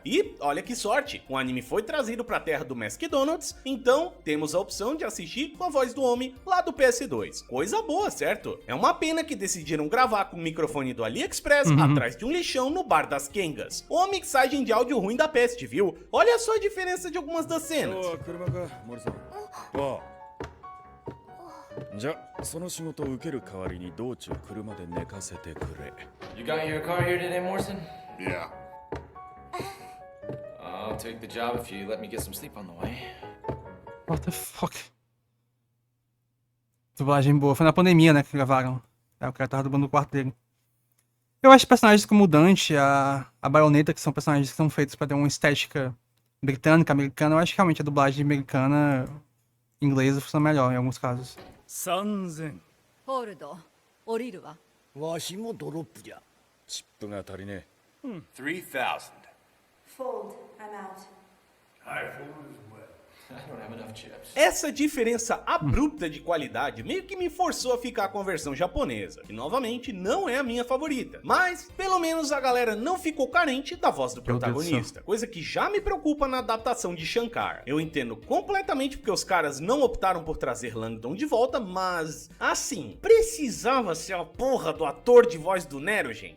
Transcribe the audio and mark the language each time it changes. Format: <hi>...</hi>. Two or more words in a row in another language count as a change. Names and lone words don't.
<pt>E olha que sorte, o anime foi trazido pra terra do McDonald's, então temos a opção de assistir com a voz do homem lá do PS2. Coisa boa, certo? É uma pena que decidiram gravar com o microfone do AliExpress atrás de um lixão no bar das Kengas. Ou a mixagem de áudio ruim da peste, viu? Olha só a diferença de algumas das cenas.</pt> <ja>ああじゃあその仕事を受ける代わりに道中車で寝かせてくれ</ja> <en>You got your car here today, Morrison? Yeah I'll take the job if you let me get some sleep on the way. What the fuck?</en> <pt>Dublagem boa. Foi na pandemia, né, que gravaram. O cara tava dublando o quarto dele. Eu acho personagens como o Dante, a Baioneta, que são personagens que são feitos pra ter uma estética britânica, americana. Eu acho que realmente a dublagem americana, inglesa, funciona melhor em alguns casos.</pt> <ja>3000 ホールド降りるわ。わしもドロップじゃチップが足りねえ</ja> <en>3,000. Fold. I'm out. I fold as well. I don't have enough chips.</en> <pt>Essa diferença abrupta de qualidade meio que me forçou a ficar com a versão japonesa, que novamente não é a minha favorita. Mas, pelo menos a galera não ficou carente da voz do Meu Deus do protagonista, coisa que já me preocupa na adaptação de Shankar. Eu entendo completamente porque os caras não optaram por trazer Langdon de volta, mas, assim, precisava ser a porra do ator de voz do Nero, gente.</pt>